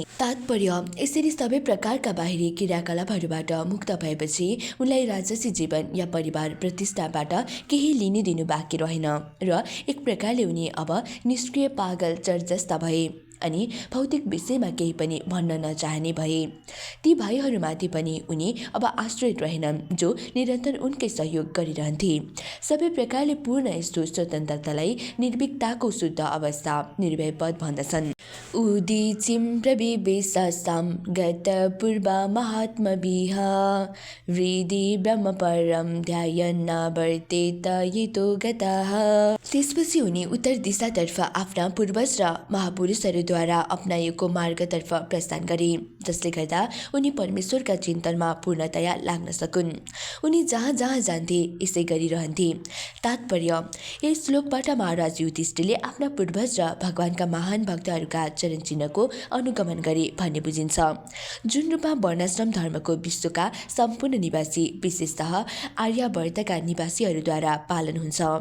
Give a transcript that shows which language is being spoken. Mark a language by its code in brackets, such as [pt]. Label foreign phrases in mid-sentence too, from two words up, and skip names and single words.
[ne] तात्पर्य, यसरी सबै प्रकारका बाहिरी क्रियाकलापहरूबाट मुक्त भएपछि उनलाई राजसी जीवन या परिवार प्रतिष्ठाबाट केही लिनुदिनु बाँकी रहेन र एक प्रकारले उनी अब निष्क्रिय पागल चर जस्ता भए अनि भौतिक विषयमा केही पनि भन्न नचाहने भए। ती भाइहरूमाथि पनि उनी अब आश्रित रहेनन् जो निरन्तर उनकै सहयोग गरिरहन्थे। सबै प्रकारले पूर्ण यस्तो स्वतन्त्रतालाई निर्भीकताको शुद्ध अवस्था निर्भय पद भन्दछन्। [sa] उदीचिं प्रविवेशासां गतपूर्वा महात्मभिः हृदि ब्रह्मपरं ध्यायन्नावर्तेत यतो गतः। [ne] त्यसपछि उनी उत्तर दिशातर्फ आफ्ना पूर्वज र महापुरुषहरूद्वारा अपनाइएको मार्गतर्फ प्रस्थान गरे, जसले गर्दा उनी परमेश्वरका चिन्तनमा पूर्णतया लाग्न सकुन्। उनी जहाँ जहाँ जान्थे यसै गरिरहन्थे। तात्पर्य, यस श्लोकबाट महाराज युधिष्ठिरले आफ्ना पूर्वज र भगवानका महान भक्तहरूका चरण चिन्हको अनुगमन गरे भन्ने बुझिन्छ, जुन रूपमा वर्णाश्रम धर्मको विश्वका सम्पूर्ण निवासी विशेषतः आर्यावर्तका निवासीहरूद्वारा पालन हुन्छ।